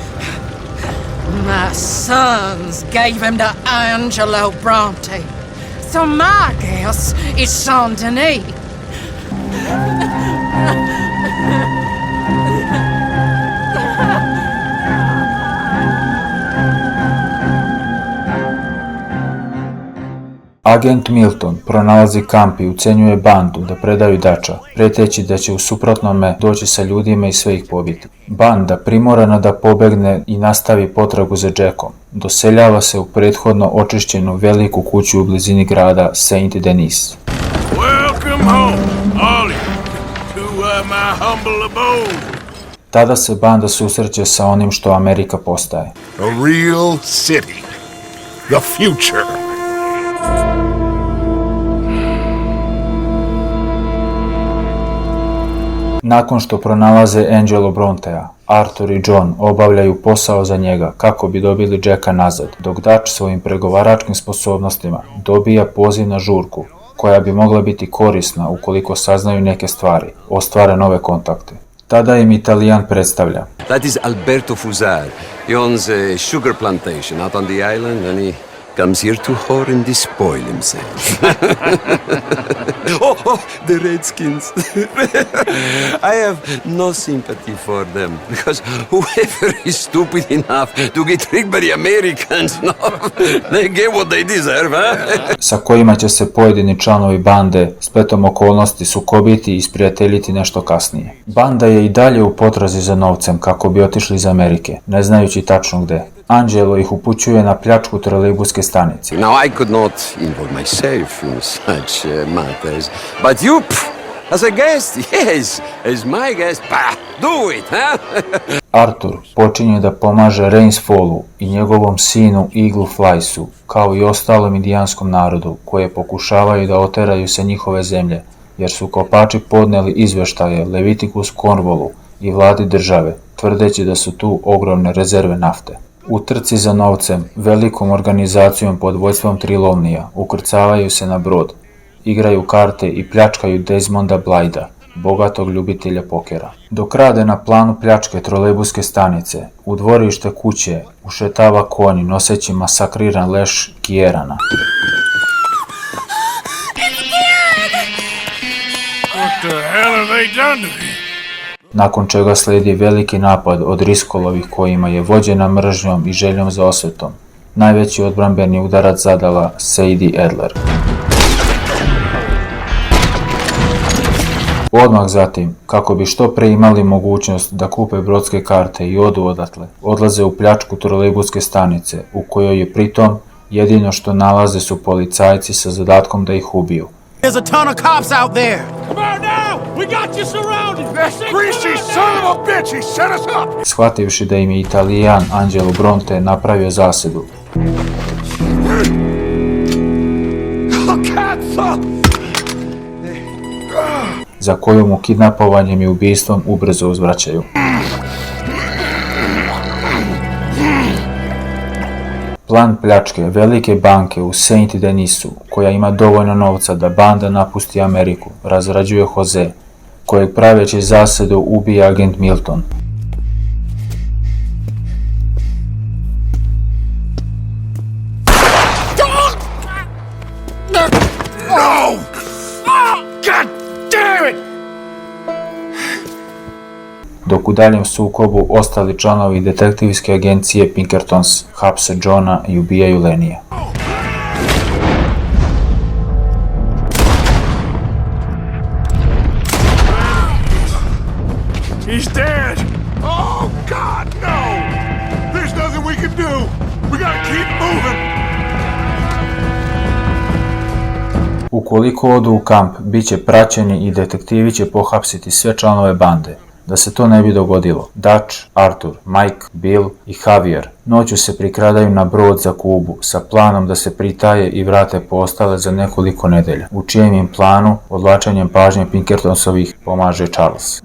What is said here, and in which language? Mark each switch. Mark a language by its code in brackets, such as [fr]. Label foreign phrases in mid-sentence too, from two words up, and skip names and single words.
[en] My sons gave him to Angelo Bronte, so my guess is Saint-Denis. [sr] Agent Milton pronalazi kamp i ucenjuje bandu da predaju Dutcha, preteći da će u suprotnome doći sa ljudima i sve ih pobiti. Banda, primorana da pobegne i nastavi potragu za Jackom, doseljava se u prethodno očišćenu veliku kuću u blizini grada Saint-Denis. [en] Welcome home, all of you, to my humble abode. [sr] Tada se banda susreće sa onim što Amerika postaje. [en] A real city. The future. [sr] Nakon što pronalaze Angelo Brontea, Arthur i John obavljaju posao za njega kako bi dobili Jacka nazad, dok Dutch svojim pregovaračkim sposobnostima dobija poziv na žurku, koja bi mogla biti korisna ukoliko saznaju neke stvari, ostvare nove kontakte. Tada im Italijan predstavlja. [en] That is Alberto Fusar. He owns a sugar plantation out on the island, and he comes here to whore and despoil himself. oh, the Redskins. I have no sympathy for them, because whoever is stupid enough to get tricked by the Americans, no, they get what they deserve, huh? [sr] Sa kojima će se pojedini članovi bande spletom okolnosti sukobiti i isprijateljiti nešto kasnije. Banda je i dalje u potrazi za novcem kako bi otišli iz Amerike, ne znajući tačno gde. Angelo ih upućuje na pljačku trolejbuske stanice. [en] Now I could not involve myself in such matters, but you, As a guest, yes. As my guest, bah, do it, huh? [sr] Arthur počinje da pomaže Rainsfallu i njegovom sinu Eagle Flysu, kao i ostalom indijanskom narodu, koje pokušavaju da oteraju sa njihove zemlje, jer su kopači podneli izveštaje Leviticus Cornwallu i vladi države, tvrdeći da su tu ogromne rezerve nafte. U trci za novcem, velikom organizacijom pod vođstvom Trelawneyja, ukrcavaju se na brod, igraju karte i pljačkaju Desmonda Blyda, bogatog ljubitelja pokera. Dok rade na planu pljačke trolejbuske stanice, u dvorište kuće ušetava konj noseći masakriran leš Kierana. [en] What the hell have they done to me? [sr] Nakon čega slijedi veliki napad od Riskolovih kojima je vođena mržnjom i željom za osvetom. Najveći odbrambeni udarac zadala Sadie Adler. Odmah zatim, kako bi što pre imali mogućnost da kupe brodske karte i odu odatle, odlaze u pljačku trolejbuske stanice, u kojoj je pritom jedino što nalaze su policajci sa zadatkom da ih ubiju. [en] There's a ton of cops out there. Come on now! We got you surrounded! Greasy son of a bitch! He set us up! [sr] Shvativši da im je Italijan Angelo Bronte napravio zasedu, za koju mu kidnapovanjem i ubistvom ubrzo uzvraćaju. Plan pljačke velike banke u Saint Denisu, koja ima dovoljno novca da banda napusti Ameriku, razrađuje Jose, kojeg praveći zasedu ubija agent Milton. [en] No! God damn it! [sr] Dok u daljem sukobu ostali članovi detektivske agencije Pinkertons hapse Johna i ubijaju Lenija. [en] He's dead! Oh, God, no! There's nothing we can do! We gotta keep moving! [sr] Ukoliko odu u kamp, bit će praćeni i detektivi će pohapsiti sve članove bande. Da se to ne bi dogodilo, Dutch, Arthur, Mike, Bill i Javier noću se prikradaju na brod za Kubu sa planom da se pritaje i vrate postale za nekoliko nedelja, u čijem im planu, odvlačenjem pažnje Pinkertonsovih, pomaže Charles.